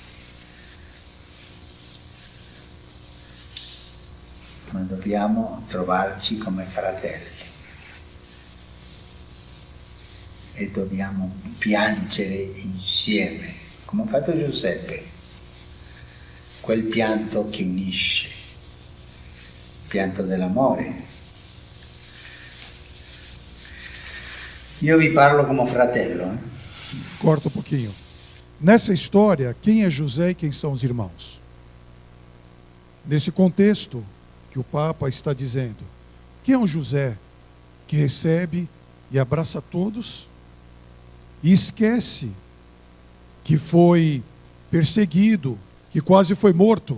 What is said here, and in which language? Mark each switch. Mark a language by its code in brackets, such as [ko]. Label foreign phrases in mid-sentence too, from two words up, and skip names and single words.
[it] Ma dobbiamo trovarci come fratelli e dobbiamo piangere insieme, come ha fatto Giuseppe, quel pianto che unisce, il pianto dell'amore. Io vi parlo come fratello. [pt] Corta um pouquinho. Nessa história, quem é José e quem são os irmãos? Nesse contexto que o Papa está dizendo, quem é o José que recebe e abraça todos e esquece que foi perseguido, que quase foi morto?